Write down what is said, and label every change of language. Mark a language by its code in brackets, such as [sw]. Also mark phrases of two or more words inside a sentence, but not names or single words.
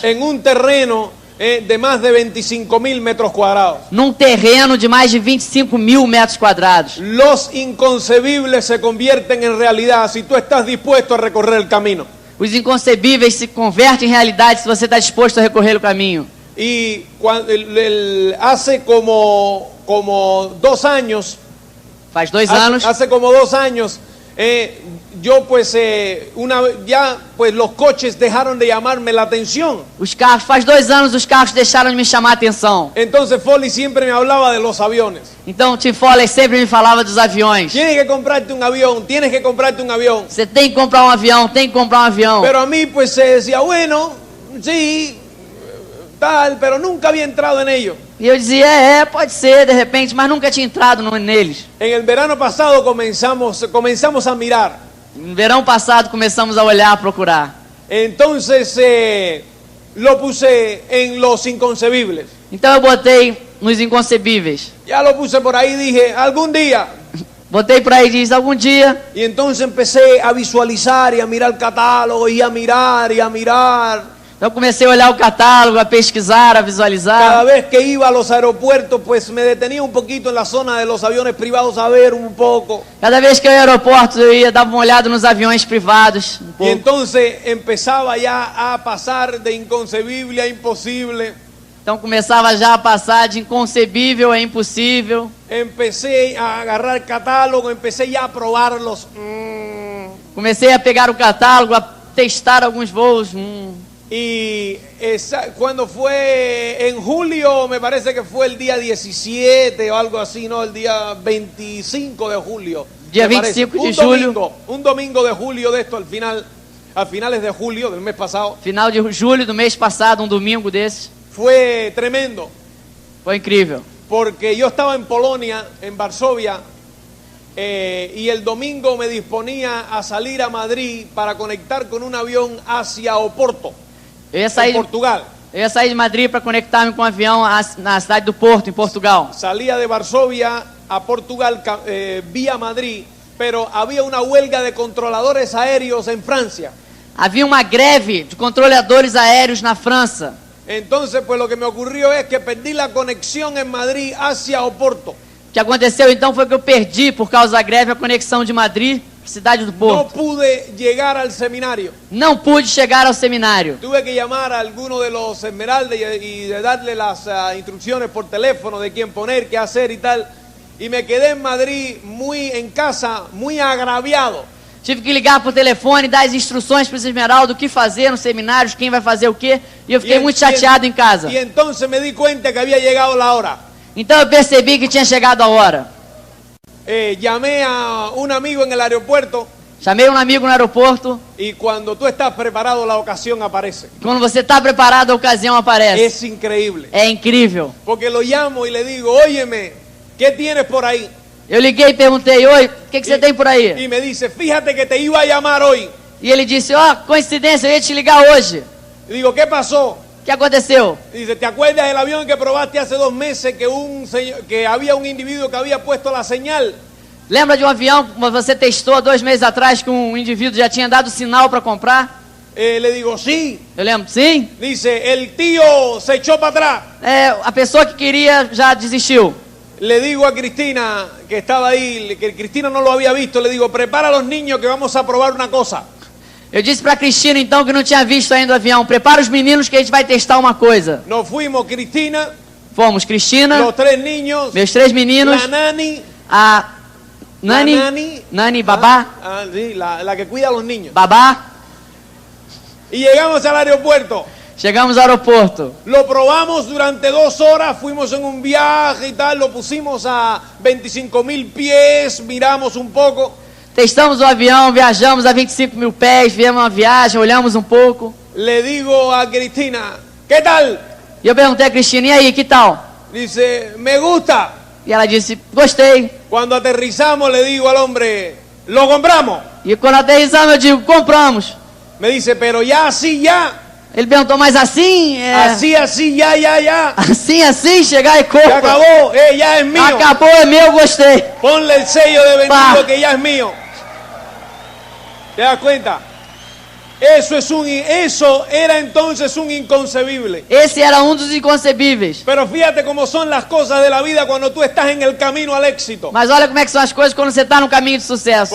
[es] En un terreno de más de 25.000 metros cuadrados. [pt] Num terreno de mais de 25.000 metros quadrados. [es] Los inconcebibles se convierten en realidad si tú estás dispuesto a recorrer el camino. [pt] Os inconcebíveis se convertem em realidade se você está disposto a recorrer o caminho. [es] Y hace como 2 años, [pt] Faz 2 anos, [es] hace como 2 años, yo pues los coches dejaron de llamarme la atención. [pt] faz 2 anos os carros deixaram de me chamar a atenção. [es] Entonces Foley siempre me hablaba de los aviones. [pt] Então Tim Foley sempre me falava dos aviões. [es] Tienes que comprarte un avión, tienes que comprarte un avión. [pt] Você tem que comprar um avião, tem que comprar um avião. [es] Pero a mí pues se decía, bueno, sí, tal, pero nunca había entrado en ello. [pt] E eu dizia, pode ser, de repente, mas nunca tinha entrado neles. [es] En el verano pasado comenzamos a mirar. [pt] No verão passado começamos a olhar, a procurar. [es] Entonces lo puse en los inconcebibles. [pt] Então eu botei nos inconcebíveis. [es] Ya lo puse por ahí, dije, algún día. [pt] Botei por aí e diz, algum dia. [es] Y entonces empecé a visualizar y a mirar el catálogo y a mirar y a mirar. [pt] Então comecei a olhar o catálogo, a pesquisar, a visualizar. [es] Cada vez que iba a los aeropuertos, pues me detenía un poquito en la zona de los aviones privados a ver un poco. [pt] Cada vez que eu ia ao aeroporto, eu ia dar uma olhada nos aviões privados. [es] Y entonces empezaba ya a pasar de inconcebible a imposible. [pt] Então começava já a passar de inconcebível a impossível. [es] Empecé a agarrar catálogo, empecé ya a probarlos. [pt] Comecei a pegar o catálogo, a testar alguns voos. [es] Y cuando fue en julio, me parece que fue el día 17 o algo así, ¿no? El día 25 de julio. Día 25 de julio. Un domingo de julio de esto, a finales de julio del mes pasado. [pt] Final de julho do mês passado, um domingo desses. [es] Fue tremendo. [pt] Foi incrível. [es] porque yo estaba en Polonia, en Varsovia, y el domingo me disponía a salir a Madrid para conectar con un avión hacia Oporto, [pt] Eu ia [es] en [pt] sair, [es] Portugal. [pt] eu ia sair de Madrid para conectar-me com um avião na cidade do Porto, em Portugal. [es] Salía de Varsovia a Portugal vía Madrid, pero había una huelga de controladores aéreos en Francia. [pt] Havia uma greve de controladores aéreos na França. [es] Entonces, pues lo que me ocurrió es que perdí la conexión en Madrid hacia Oporto. [pt] O que aconteceu então foi que eu perdi, por causa da greve, a conexão de Madrid para a cidade do [es] No [pt] Porto. [es] pude llegar al seminario. [pt] Não pude chegar ao seminário. [es] Tuve que llamar a alguno de los Esmeraldas y de darle las instrucciones por teléfono de quién poner, qué hacer y tal. Y me quedé en Madrid muy en casa, muy agraviado. [pt] Tive que ligar por telefone e dar as instruções para o Esmeralda, o que fazer nos seminários, quem vai fazer o quê. E eu fiquei muito chateado em casa. [es] Y entonces me di cuenta que había llegado la hora. [pt] Então eu percebi que tinha chegado a hora. [es] Llamé a un amigo en el aeropuerto [pt] Chamei um amigo no aeroporto. [es] y cuando tú estás preparado la ocasión aparece. [pt] Quando você está preparado, a ocasião aparece. [es] Es increíble. [pt] É incrível. [es] Porque lo llamo y le digo, óyeme, ¿qué tienes por ahí? [pt] Eu liguei e perguntei, oi, o que você tem por aí? [es] Y me dice, fíjate que te iba a llamar hoy. [pt] E ele disse, ó, coincidência, eu ia te ligar hoje. [es] Y digo, ¿qué pasó? [pt] O que aconteceu? [es] Dice, ¿te acuerdas del avión que probaste hace 2 meses que había un individuo que había puesto la señal? [pt] Lembra de um avião que você testou 2 meses atrás que um indivíduo já tinha dado sinal para comprar? [es] Le digo, sí. [pt] Eu lembro, sim. [es] Dice, el tío se echó para atrás. [pt] A pessoa que queria já desistiu. [es] Le digo a Cristina, que estaba ahí, que Cristina no lo había visto, le digo, prepara a los niños que vamos a probar una cosa. [pt] Eu disse para Cristina, então, que não tinha visto ainda o avião, prepara os meninos que a gente vai testar uma coisa. [es] Nos fuimos, Cristina, [pt] Fomos Cristina, [es] los 3 niños, [pt] meus 3 meninos, [es] la nani, [pt] a Nani, [es] la nani, [pt] Nani, Babá, [es] sí, la que cuida a los niños. [pt] Babá. [es] Y llegamos al aeropuerto. [pt] Chegamos ao aeroporto. [es] Lo probamos durante 2 horas, fuimos en un viaje y tal, lo pusimos a 25.000 pies, miramos un poco. [pt] Testamos o avião, viajamos a 25.000 pés, viemos uma viagem, olhamos um pouco. [es] Le digo a Cristina, ¿qué tal? [pt] E eu perguntei a Cristina, e aí, que tal? [es] Dice, me gusta. [pt] E ela disse, gostei. [es] Cuando aterrizamos le digo al hombre, lo compramos. [pt] E quando aterrissamos, eu digo, compramos. [es] Me dice, pero ya así, ya. [pt] Ele perguntou, mas assim, [es] Así, ya. [pt] assim, chegar e [es] Se [pt] compra. [es] acabó, ya es mío. [pt] Acabou, é meu, gostei. [es] Ponle el sello de vendido Pa. que ya es mío. ¿Te das cuenta? Eso era entonces un inconcebible. [pt] Esse era um dos inconcebíveis. [es] Pero fíjate cómo son las cosas de la vida cuando tú estás en el camino al éxito. [pt] Mas olha como é que são as coisas quando você está no caminho de sucesso.